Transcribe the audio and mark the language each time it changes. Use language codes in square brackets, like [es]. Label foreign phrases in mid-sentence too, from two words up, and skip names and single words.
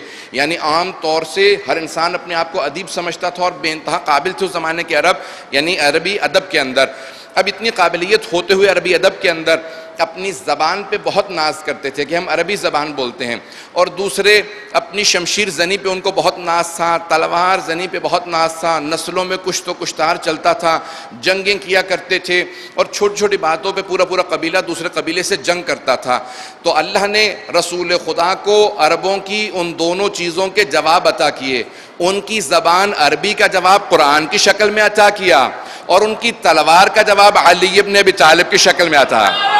[ur] یعنی عام طور سے ہر انسان اپنے آپ کو ادیب سمجھتا تھا، اور بے انتہا قابل تھے اس زمانے کے عرب، یعنی عربی ادب کے اندر۔ اب اتنی قابلیت ہوتے ہوئے عربی ادب کے اندر اپنی زبان پہ بہت ناز کرتے تھے کہ ہم عربی زبان بولتے ہیں، اور دوسرے اپنی شمشیر زنی پہ ان کو بہت ناز تھا، تلوار زنی پہ بہت ناز تھا، نسلوں میں کشت و کشتار چلتا تھا، جنگیں کیا کرتے تھے، اور چھوٹی چھوٹی باتوں پہ پورا قبیلہ دوسرے قبیلے سے جنگ کرتا تھا۔ تو اللہ نے رسول خدا کو عربوں کی ان دونوں چیزوں کے جواب عطا کیے۔ ان کی زبان عربی کا جواب قرآن کی شکل میں عطا کیا، اور ان کی تلوار کا جواب علی ابن ابی طالب کی شکل میں عطا۔